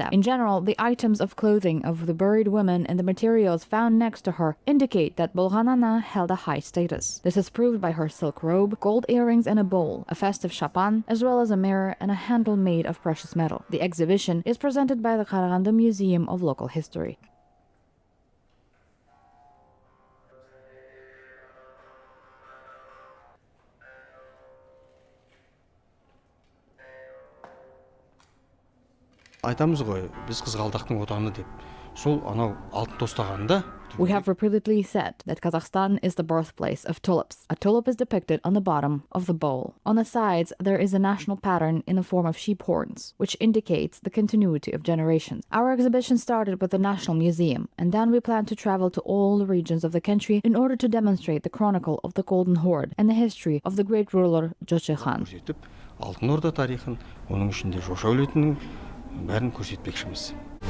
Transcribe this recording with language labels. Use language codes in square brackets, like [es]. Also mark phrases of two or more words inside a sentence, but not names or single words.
[en] In general, the items of clothing of the buried women and the materials found next to her indicate that Bolgan Ana held a high status. This is proved by her silk robe, gold earrings and a bowl, a festive shapan, as well as a mirror and a handle made of precious metal. The exhibition is presented by the Qaraganda Museum of Local History. [kk] Айтамыз ғой, біз қызғалдақтың отаны деп. Сол анау алтын тостағанда [en] We have repeatedly said that Kazakhstan is the birthplace of tulips. A tulip is depicted on the bottom of the bowl. On the sides, there is a national pattern in the form of sheep horns, which indicates the continuity of generations. Our exhibition started with the National Museum, and then we plan to travel to all the regions of the country in order to demonstrate the chronicle of the Golden Horde and the history of the great ruler Joshi Khan. [kk] Алтын Орда тарихын, оның ішінде Жошы әулетінің бәрін көрсетпекшіміз.